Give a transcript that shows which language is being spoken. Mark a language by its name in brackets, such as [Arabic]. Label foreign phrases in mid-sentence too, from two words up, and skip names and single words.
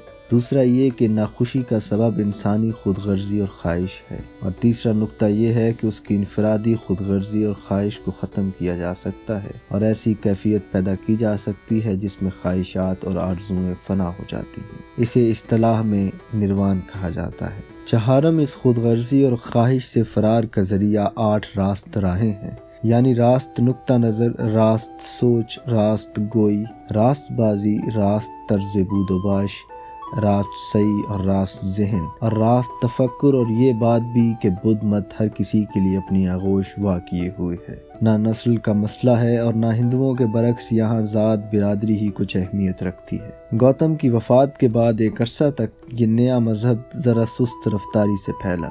[Urdu] دوسرا یہ کہ ناخوشی کا سبب انسانی خود غرضی اور خواہش ہے، اور تیسرا نقطہ یہ ہے کہ اس کی انفرادی خود غرضی اور خواہش کو ختم کیا جا سکتا ہے اور ایسی کیفیت پیدا کی جا سکتی ہے جس میں خواہشات اور آرزوئیں فنا ہو جاتی ہیں۔ اسے اصطلاح میں نروان کہا جاتا ہے۔ چہارم اس خود غرضی اور خواہش سے فرار کا ذریعہ 8 راست راہیں ہیں، یعنی راست نقطہ نظر، راست سوچ، راست گوئی، راست بازی، راست طرز بود و باش، راست سعی اور راست ذہن، اور راست تفکر۔ اور یہ بات بھی کہ بدھ مت ہر کسی کے لیے اپنی آغوش وا کیے ہوئے ہے۔ نہ نسل کا مسئلہ ہے اور نہ ہندوؤں کے برعکس یہاں ذات برادری ہی کچھ اہمیت رکھتی ہے۔ گوتم کی وفات کے بعد ایک عرصہ تک یہ نیا مذہب ذرا سست رفتاری سے پھیلا۔